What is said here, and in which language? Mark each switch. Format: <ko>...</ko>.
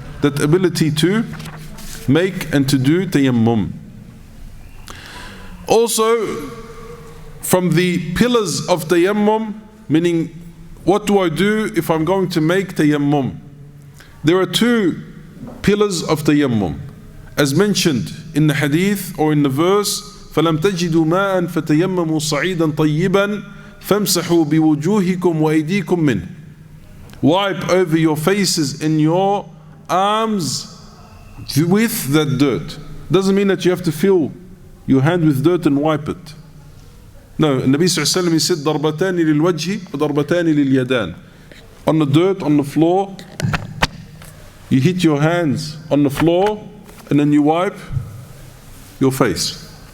<en>That ability to make and to do tayammum. Also, from the pillars of tayammum, meaning what do I do if I'm going to make tayammum? There are two pillars of tayammum. As mentioned in the hadith or in the verse,</en> <ar>فَلَمْ تَجِدُوا مَاءً فَتَيَمَّمُوا صَعِيدًا طَيِّبًا فَامْسَحُوا بِوُجُوهِكُمْ وَأَيْدِيكُمْ مِنْهُ.</ar> <en>Wipe over your faces and your arms with that dirt. Doesn't mean that you have to fill your hand with dirt and wipe it. No, Nabi sallallahu alayhi wa sallam, he said,</en> <ar>ضَرْبَتَانِ لِلْوَجْهِ وَضَرْبَتَانِ لِلْيَدَانِ.</ar> <en>On the dirt, on the floor, you hit your hands on the floor and then you wipe your face.</en>